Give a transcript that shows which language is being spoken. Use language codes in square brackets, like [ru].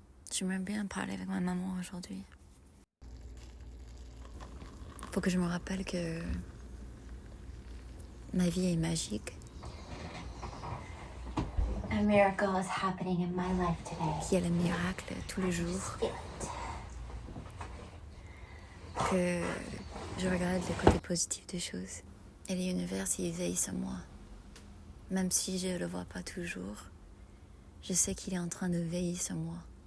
[fr] J'aimerais bien parler avec ma maman aujourd'hui. Faut que je me rappelle que ma vie est magique. [en] A miracle is happening in my life today. [fr] Qu'il y a le miracle tous les jours. Que je regarde le côté positif des choses. Et l'univers, il veille sur moi. Même si je ne le vois pas toujours, je sais qu'il est en train de veiller sur moi.